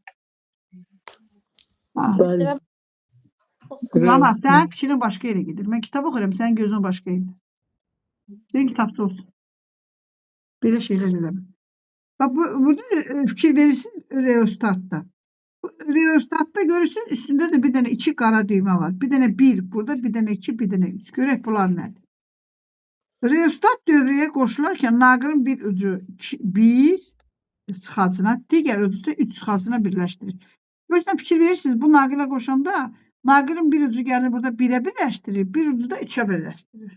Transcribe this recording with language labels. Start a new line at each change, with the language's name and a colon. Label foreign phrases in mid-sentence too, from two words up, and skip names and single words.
Azerbaijani: Bəli. Ama sən fikrin başqa yerə gedir. Mən kitab oxuyuram, sənin gözün başqa yerdə. Senin kitabda olsun. Belə şeylər eləmə. Bak burada fikir verirsiniz reostatta. Reostatta görürsünüz
Turkish: üstünde de bir tane
Azerbaijani: 2 qara düymə var.
Turkish: Bir tane
Azerbaijani: 1 burada,
Turkish: bir tane
Azerbaijani: 2,
Turkish: bir tane
Azerbaijani: 3. Görək bunlar nədir? Reostat dövrəyə qoşularkən naqilin bir ucu 1 sıxacına, digər ucu isə 3 sıxacına birləşdirir. Görürsən fikir verirsiniz bu naqilə qoşanda naqilin bir ucu gəlir burada 1-ə birləşdirir, bir ucu da 3-ə birləşdirir.